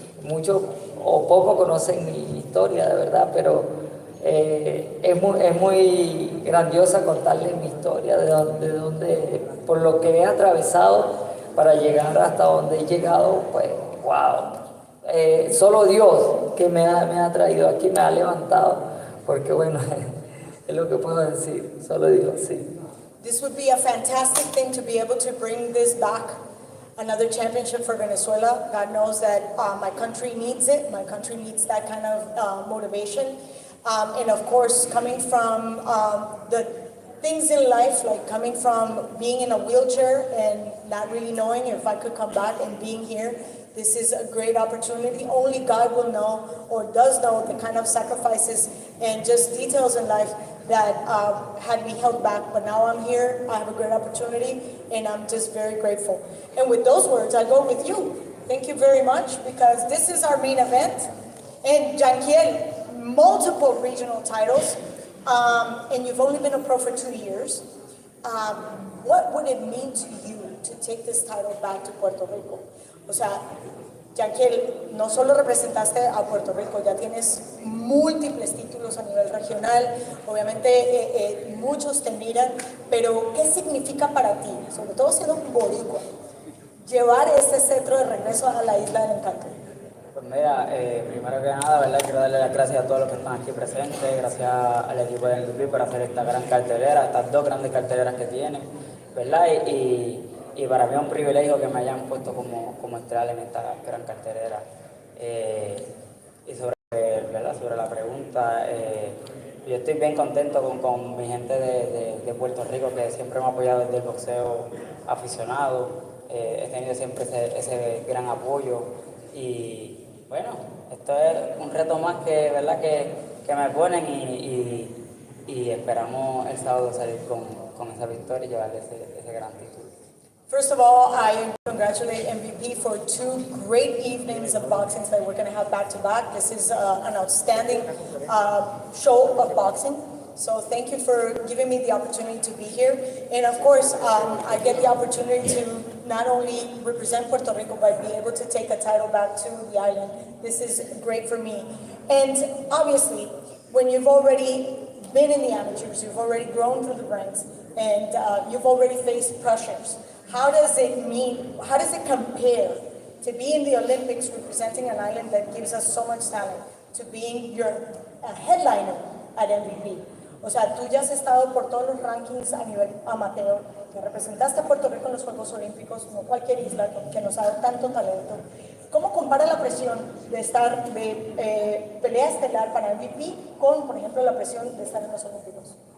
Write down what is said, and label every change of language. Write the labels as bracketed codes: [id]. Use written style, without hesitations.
[es] Muchos o pocos conocen mi historia, de verdad, pero es muy grandiosa contarles mi historia, de donde, por lo que he atravesado para llegar hasta donde he llegado, pues, wow. Solo Dios que me ha traído aquí, me ha levantado, porque bueno, es lo que puedo decir, solo Dios, sí. [en] This would be a fantastic thing to be able to bring this back, another championship for Venezuela. God knows that my country needs it. My country needs that kind of motivation. And of course, coming from the things in life, like coming from being in a wheelchair and not really knowing if I could come back and being here, this is a great opportunity. Only God will know or does know the kind of sacrifices and just details in life that had me held back. But now I'm here, I have a great opportunity, and I'm just very grateful. And with those words, I go with you. Thank you very much, because this is our main event. And Jankiel, multiple regional titles, and you've only been a pro for 2 years. What would it mean to you to take this title back to Puerto Rico? [es] O sea, Jankiel, no solo representaste a Puerto Rico, ya tienes múltiples títulos a nivel regional, obviamente muchos te miran, pero ¿qué significa para ti, sobre todo siendo un boricua, llevar este cetro de regreso a la Isla del Encanto? Pues mira, primero que nada, ¿verdad? Quiero darle las gracias a todos los que están aquí presentes, gracias al equipo de MVP por hacer esta gran cartelera, estas dos grandes carteleras que tienen, ¿verdad? Y para mí es un privilegio que me hayan puesto como estrella en esta gran cartelera. Y ¿verdad? Sobre la pregunta, yo estoy bien contento con mi gente de Puerto Rico, que siempre me ha apoyado desde el boxeo aficionado. He tenido siempre ese gran apoyo. Y bueno, esto es un reto más que, ¿verdad? que me ponen y esperamos el sábado salir con esa victoria y llevarle ese gran título. [en] First of all, I congratulate MVP for 2 great evenings of boxing that we're going to have back to back. This is an outstanding show of boxing. So thank you for giving me the opportunity to be here. And of course, I get the opportunity to not only represent Puerto Rico, but be able to take a title back to the island. This is great for me. And obviously, when you've already been in the amateurs, you've already grown through the ranks, and you've already faced pressures, how does it compare to be in the Olympics representing an island that gives us so much talent to being your headliner at MVP? [es] O sea, tú ya has estado por todos los rankings a nivel amateur, que representaste a Puerto Rico en los Juegos Olímpicos, como cualquier isla que nos ha dado tanto talento. ¿Cómo compara la presión de estar de pelea estelar para MVP con, por ejemplo, la presión de estar en los Olímpicos?